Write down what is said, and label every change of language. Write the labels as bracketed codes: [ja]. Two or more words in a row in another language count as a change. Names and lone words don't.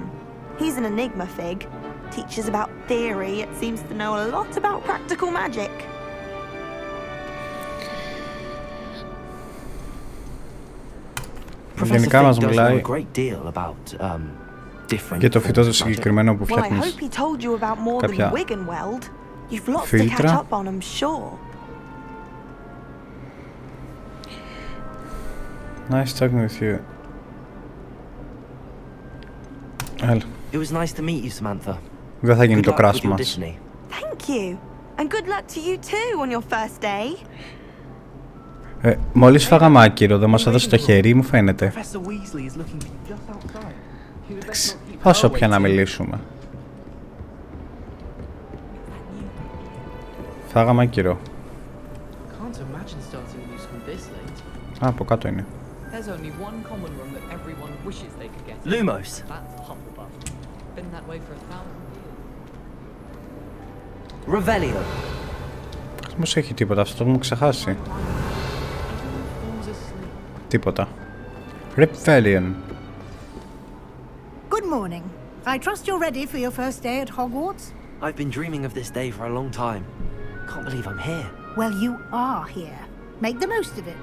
[en] He's an enigma, Fig. Teaches about theory, yet seems to know a lot about practical magic. Professor Fig does know a great deal about different [el] και το φυτό το συγκεκριμένο που [en] Well, I [el] φτιάχνεις [en] hope he told you about more than [el] κάποια [en] Wiggenweld. You've lots to catch [el] φίλτρα. [en] up on, I'm sure. Nice talking with you. [el] Έλα. [en] It was nice to meet you, Samantha. [el] Δεν θα γίνει [en] Good [el] το [en] luck with crash your [el] μας. [en] Disney. Thank you. And good luck to you too on your first day. [el] Μόλις φάγαμε άκυρο, δεν μας έδωσε το χέρι, μου φαίνεται. Εντάξει, πόσο πια να μιλήσουμε. Φάγαμε άκυρο. [en] Can't imagine stuff starting new school this late. [el] Α, από κάτω είναι. [en] There's only one common room that everyone wishes they could get. Lumos. That's Hufflepuff. Been that way for 1,000 years. Revelio. [el] Όμως έχει τίποτα, αυτό το έχουμε ξεχάσει. [en] Falls asleep. [el] Τίποτα. Rebellion. [en] Good morning. I trust you're ready for your first day at Hogwarts? I've been dreaming of this day for a long time. Can't believe I'm here. Well, you are here. Make the most of it.